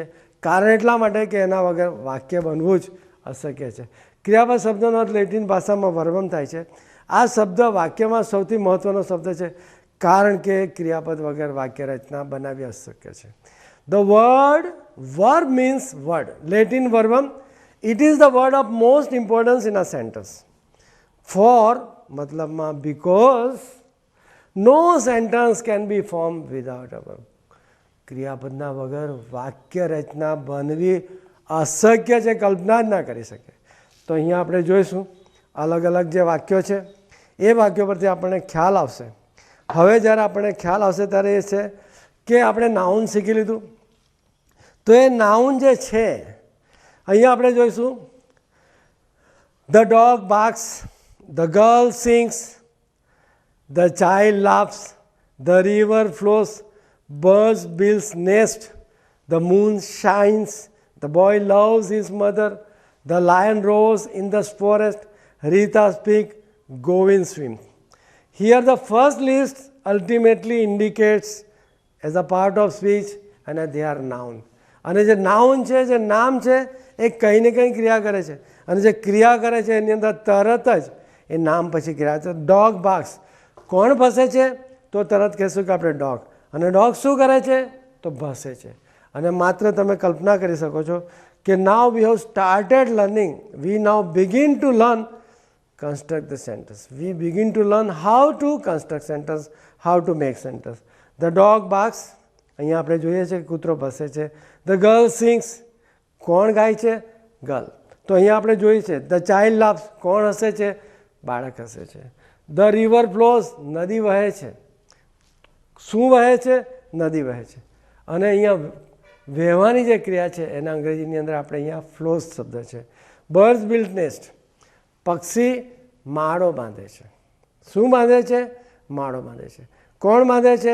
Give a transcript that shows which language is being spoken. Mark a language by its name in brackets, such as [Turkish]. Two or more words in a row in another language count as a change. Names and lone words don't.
[Gujarati] કારણ એટલા માટે કે એના વગર વાક્ય બનવું જ અશક્ય છે. ક્રિયાપદ શબ્દનો અર્થ લેટિન ભાષામાં વર્બમ થાય છે. આ શબ્દ વાક્યમાં સૌથી મહત્ત્વનો શબ્દ છે, કારણ કે ક્રિયાપદ વગર વાક્ય રચના બનાવવી અશક્ય છે. [English] the verb means word. Latin verbum, it is the word of most importance in a sentence. For મતલબમાં because no sentence can be formed without a verb. [Gujarati] ક્રિયાપદના વગર વાક્ય રચના બનવી અશક્ય છે, કલ્પના જ ના કરી શકે. તો અહીંયા આપણે જોઈશું અલગ અલગ જે વાક્યો છે એ વાક્યો પરથી આપણને ખ્યાલ આવશે. હવે જ્યારે આપણને ખ્યાલ આવશે ત્યારે એ છે કે આપણે નાઉન શીખી લીધું. તો એ નાઉન જે છે અહીંયા આપણે જોઈશું [English] the dog barks, the girl sings, the child laughs, the river flows, birds builds nest, the moon shines, the boy loves his mother, the lion roars in the forest, Rita speaks, Govind swims. Here the first list ultimately indicates as a part of speech and they are noun. [Gujarati] અને જે નાઉન છે, જે નામ છે એ કંઈ ને કંઈ ક્રિયા કરે છે. અને જે ક્રિયા કરે છે એની અંદર તરત જ એ નામ પછી ક્રિયા છે. [English] dog barks, [Gujarati] કોણ ભસે છે? તો તરત કહેશું કે આપણે ડોગ. અને ડોગ શું કરે છે? તો ભસે છે. અને માત્ર તમે કલ્પના કરી શકો છો કે [English] now we have started learning, we now begin to learn construct the sentence. We begin to learn how to construct sentence, how to make sentence. The dog barks, [Gujarati] અહીંયા આપણે જોઈએ છે કે કૂતરો ભસે છે. [English] The girl sings, [Gujarati] કોણ ગાય છે? ગર્લ. તો અહીંયા આપણે જોઈએ છે [English] the child laughs, [Gujarati] કોણ હસે છે? બાળક હસે છે. [English] The river flows, [Gujarati] નદી વહે છે. શું વહે છે? નદી વહે છે. અને અહીંયા વહેવાની જે ક્રિયા છે એના અંગ્રેજીની અંદર આપણે અહીંયા ફ્લોઝ શબ્દ છે. [English] birds build nest, [Gujarati] પક્ષી માળો બાંધે છે. શું બાંધે છે? માળો બાંધે છે. કોણ બાંધે છે?